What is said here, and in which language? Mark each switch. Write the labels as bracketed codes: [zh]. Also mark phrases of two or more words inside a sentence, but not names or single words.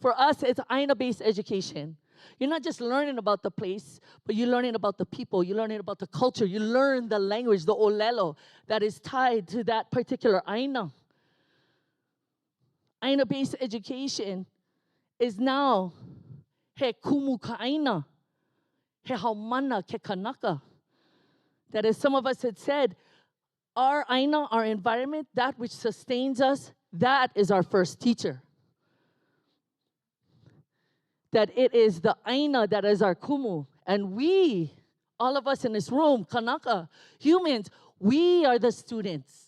[en] For us, it's Aina-based education. You're not just learning about the place, but you're learning about the people. You're learning about the culture. You learn the language, the olelo, that is tied to that particular Aina. Aina-based education is now [haw] he kumu ka Aina, he haumana ke kanaka. [en] That as some of us had said, our Aina, our environment, that which sustains us, that is our first teacher. That it is the Aina that is our kumu. And we, all of us in this room, Kanaka, humans, we are the students.